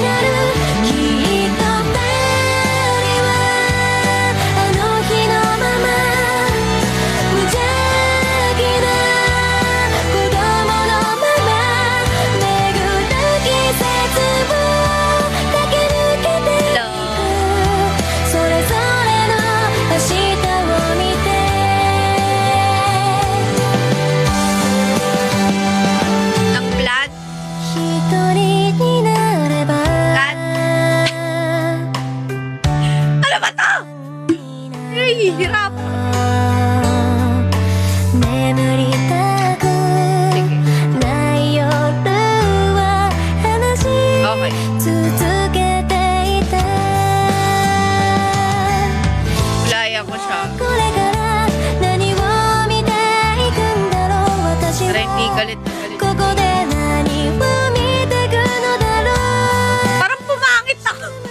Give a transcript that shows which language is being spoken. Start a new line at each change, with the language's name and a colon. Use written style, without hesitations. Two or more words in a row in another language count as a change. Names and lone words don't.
Japanese: なるきっと二人はあの日のまま無邪気な子供のまま巡った季節を駆け抜けていくそれぞれの明日を見て
Filipino: Ang plan.
Japanese: 一人になれば
Filipino: Ano ba to? Ay, hirap.
Japanese: 眠りたく
Filipino: Sige.
Japanese: ない夜は話し
Filipino: Okay.
Japanese: 続けていた
Filipino: Ulaya ko siya.
Japanese: これから何を見ていくんだろう私
Filipino: Para hindi
Japanese: は
Filipino: galit na galit.
Japanese: ここで何を見てくのだろう
Filipino: Parang pumangit ako.